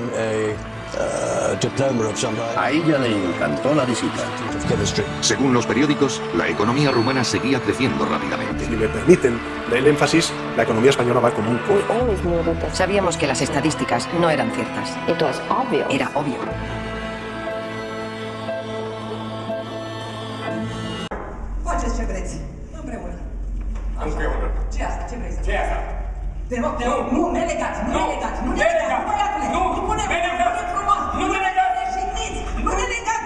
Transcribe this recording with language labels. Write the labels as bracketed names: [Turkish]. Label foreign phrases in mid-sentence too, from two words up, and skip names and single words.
[Spanish] A ella le encantó la visita. Según los periódicos, la economía rumana seguía creciendo rápidamente. Si me permiten el énfasis, la economía española va como un cohete. Sabíamos que las estadísticas no eran ciertas. Era obvio. [Romanian] Faceți ce vreți. Împreună. Împreună. Ce asta? Ce vrei să faci? Ce asta? Te rog, nu ne legați, nu ne legați, nu ne legați, băiatule! Nu e frumos! Nu ne legați! Reșiniți! Nu ne legați!